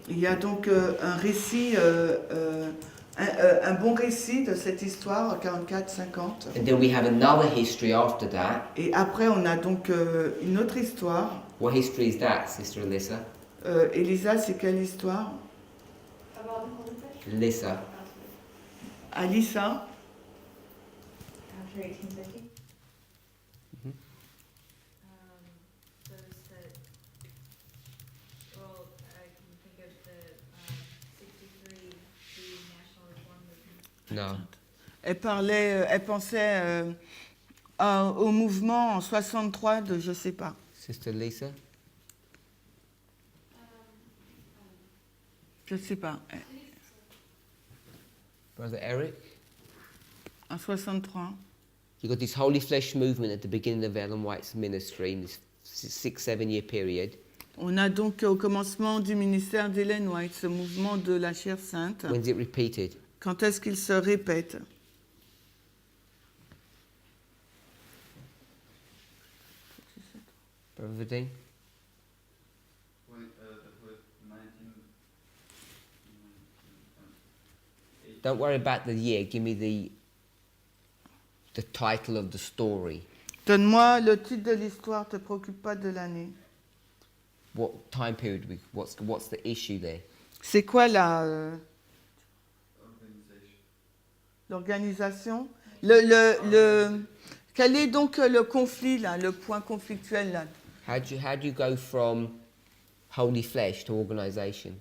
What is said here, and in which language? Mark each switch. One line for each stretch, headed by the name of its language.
French: Il y a donc un récit, un bon récit de cette histoire, 44-50.
English: And then we have another history after that.
French: Et après, on a donc une autre histoire.
English: What history is that, Sister Alyssa?
French: Elisa, c'est quelle histoire?
English: About the holy flesh? Alyssa. Alissa? After 1850? Mhm. Those that, well, I can think of the 63, the National Reform Movement. No.
French: Elle pensait au mouvement en 63 de je sais pas.
English: Sister Lisa?
French: Je sais pas.
English: Brother Eric?
French: En 63.
English: You got this holy flesh movement at the beginning of Ellen White's ministry in this 6-7 year period.
French: On a donc au commencement du ministère d'Ellen White ce mouvement de la chair sainte.
English: When's it repeated?
French: Quand est-ce qu'il se répète?
English: Brother Vadim? Don't worry about the year, give me the title of the story.
French: Donne-moi le titre de l'histoire, te préoccupe pas de l'année.
English: What time period, what's the issue there?
French: C'est quoi l'organisation? Quel est donc le conflit là, le point conflictuel là?
English: How do you go from holy flesh to organisation?